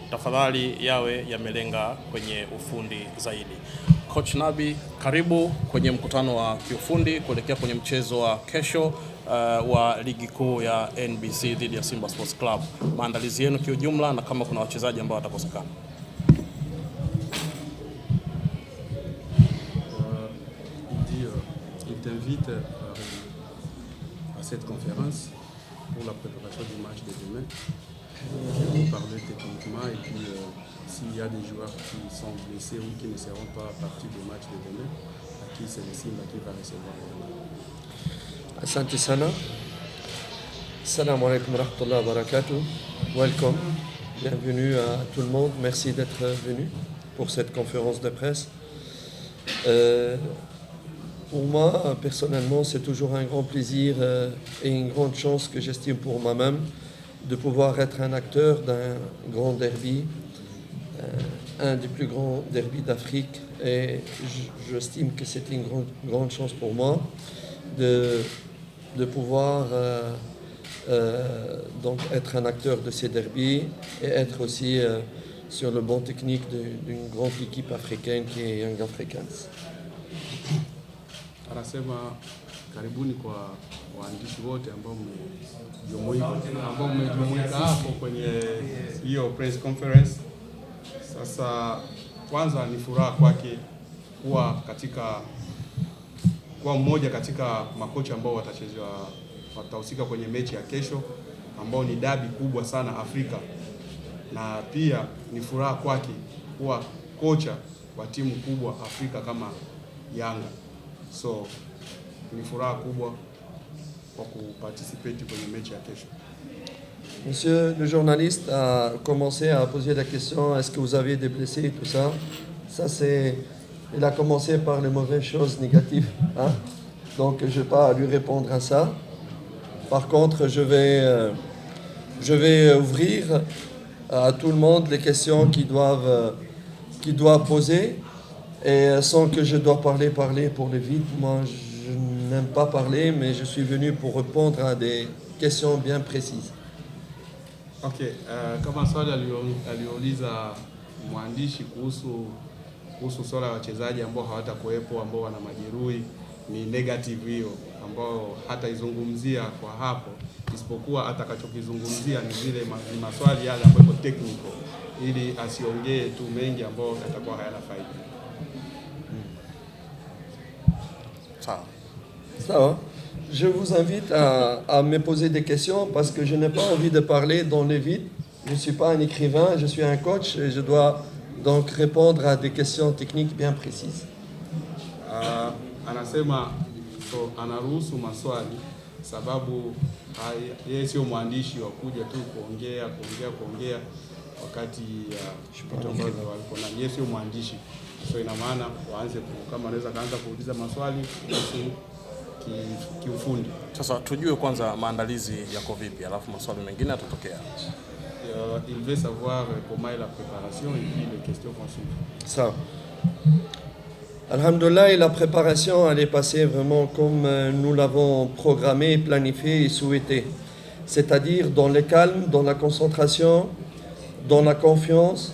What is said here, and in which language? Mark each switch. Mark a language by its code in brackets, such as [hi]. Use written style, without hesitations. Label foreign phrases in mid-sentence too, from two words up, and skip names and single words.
[sw] tafadhali yawe yamelenga kwenye ufundi zaidi. Coach Nabi, karibu kwenye mkutano wa kiufundi kuelekea kwenye mchezo wa kesho wa ligi kuu ya NBC dhidi ya Simba Sports Club. Maandalizi yenu kiujumla na kama kuna wachezaji ambao watakosekana. [fr] Il t'invite à cette conférence pour la préparation du match de demain. On va parler techniquement et puis s'il y a des joueurs qui sont blessés ou qui ne seront pas partis du match de demain, à qui c'est le Simba qui va recevoir. [sw] Asante sana. [ar] السلام عليكم ورحمة الله وبركاته. [en] Welcome. [fr] Bienvenue à tout le monde. Merci d'être venu pour cette conférence de presse. Pour moi, personnellement, c'est toujours un grand plaisir et une grande chance que j'estime pour moi-même de pouvoir être un acteur d'un grand derby, un des plus grands derbys d'Afrique. Et j'estime que c'est une grande chance pour moi de pouvoir donc être un acteur de ces derbys et être aussi sur le banc technique d'une grande équipe africaine qui est Young Africans. [sw] Anasema karibuni kwa waandishi wote ambao mmejumuika hapo kwenye hiyo [en] press conference. [sw] Sasa kwanza ni furaha kwake kuwa mmoja katika makocha ambao watahusika kwenye mechi ya kesho ambao ni dabi kubwa sana Afrika, na pia ni furaha kwake kuwa kocha wa timu kubwa Afrika kama Yanga. So, ni furaha kubwa [fr] pour participer [sw] kwenye mechi ya kesho. [fr] Monsieur le journaliste a commencé à poser la question, est-ce que vous avez des blessés et tout ça? Il a commencé par les mauvaises choses négatives, hein? Donc je ne vais pas lui répondre à ça. Par contre, je vais ouvrir à tout le monde les questions qu'ils doivent poser. Et sans que je dois parler pour les vite, moi je n'aime pas parler, mais je suis venu pour répondre à des questions bien précises. [sw] Okay, kama swali aliuliza mwandishi kuhusu swala la wachezaji ambao hawatakuwepo, ambao wana majeruhi, ni negative hiyo ambao hataizungumzia kwa hapo, isipokuwa atakachokizungumzia ni vile maswali yale ambayo technical, ili asiongee tu mengi ambao yatakuwa hayana faida. [fr] Ça, je vous invite à me poser des questions parce que je n'ai pas envie de parler dans le vide. Je ne suis pas un écrivain, je suis un coach et je dois donc répondre à des questions techniques bien précises. [sw] Anasema anaruhusu maswali sababu yeye sio mwandishi wa kuja tu kuongea wakati yeye sio mwandishi. So ina maana waanze kama anaweza kaanza kuuliza maswali kiufundi. Sasa tujue kwanza maandalizi yako vipi, alafu maswali mengine yatatokea. [fr] Il veut savoir comment est la préparation et puis les questions vont suivre. Ça. Alhamdulillah, la préparation elle est passée vraiment comme nous l'avons programmé, planifié et souhaité. C'est-à-dire dans le calme, dans la concentration, dans la confiance.